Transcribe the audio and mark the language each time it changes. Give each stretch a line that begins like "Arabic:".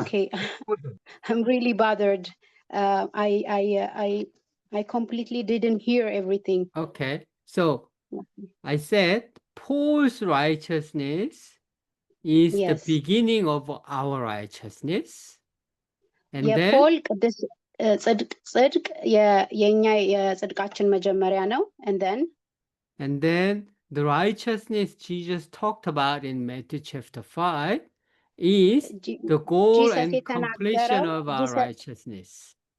English: Okay. I'm really bothered. I completely didn't hear everything. Okay. So I said Paul's righteousness is the Yes. beginning of our righteousness. And then,
Amharic: የፖል ቅዱስ ጽድቅ የኛ የጽድቃችን መጀመሪያ ነው።
English: and then the righteousness Jesus talked about in Matthew chapter 5 is the goal and completion of our righteousness.